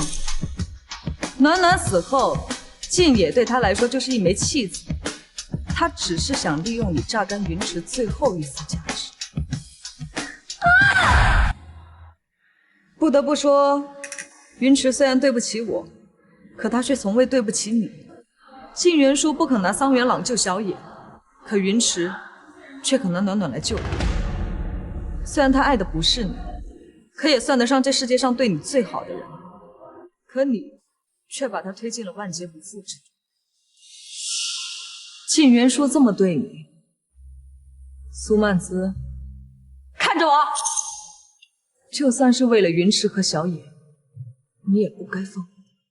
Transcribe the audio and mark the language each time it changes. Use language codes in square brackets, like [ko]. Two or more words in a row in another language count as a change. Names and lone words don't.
[zh] 暖暖死後，靜野對他來說就是一枚棄子。他只是想利用你榨乾雲池最後一絲價值。不得不說，雲池雖然對不起我，可他卻從未對不起你。靜元書不肯拿桑原朗救小野，可雲池卻肯拿暖暖來救他。雖然他愛的不是你，可也算得上這世界上對你最好的人，可你卻把他推進了萬劫不復之中。靜元書這麼對你，蘇曼姿，看着我，就算是為了雲池和小野，你也不該放過。